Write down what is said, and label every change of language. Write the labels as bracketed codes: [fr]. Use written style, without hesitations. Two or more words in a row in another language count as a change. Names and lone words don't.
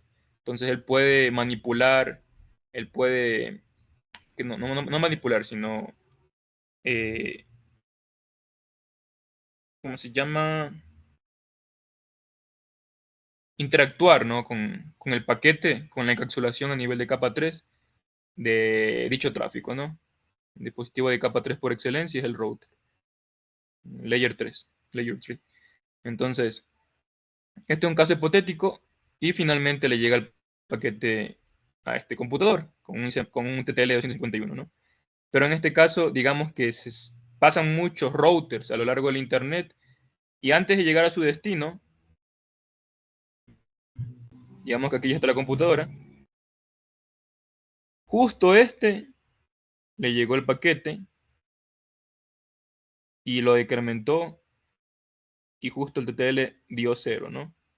[es] Entonces él puede manipular, él puede, que no manipular, sino, eh, ¿cómo se llama? Interactuar, ¿no? Con el paquete, con la encapsulación a nivel de capa 3 de dicho tráfico, ¿no? El dispositivo de capa 3 por excelencia es el router. [en] Layer 3. Layer 3. [es] Entonces, este es un caso hipotético y finalmente le llega el paquete a este computador con un TTL 251, ¿no? Pero en este caso, digamos que se pasan muchos routers a lo largo del Internet y antes de llegar a su destino, digamos que aquí ya está la computadora, justo este le llegó el paquete y lo decrementó y justo el TTL dio 0, ¿no?